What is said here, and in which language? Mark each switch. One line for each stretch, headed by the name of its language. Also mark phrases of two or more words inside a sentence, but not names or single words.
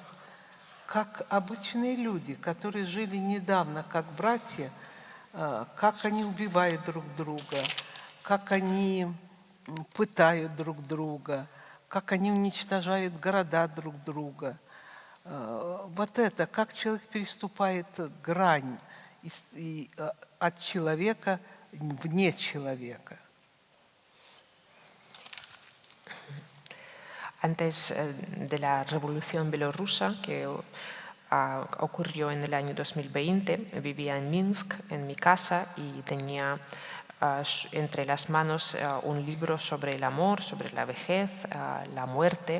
Russian: Как обычные люди, которые жили недавно как братья, как они убивают друг друга, как они пытают друг друга, как они уничтожают города друг друга. Вот это, как человек переступает грань от человека вне человека.
Spanish: Antes de la revolución bielorrusa, que ocurrió en el año 2020, vivía en Minsk, en mi casa, y tenía entre las manos un libro sobre el amor, sobre la vejez, la muerte.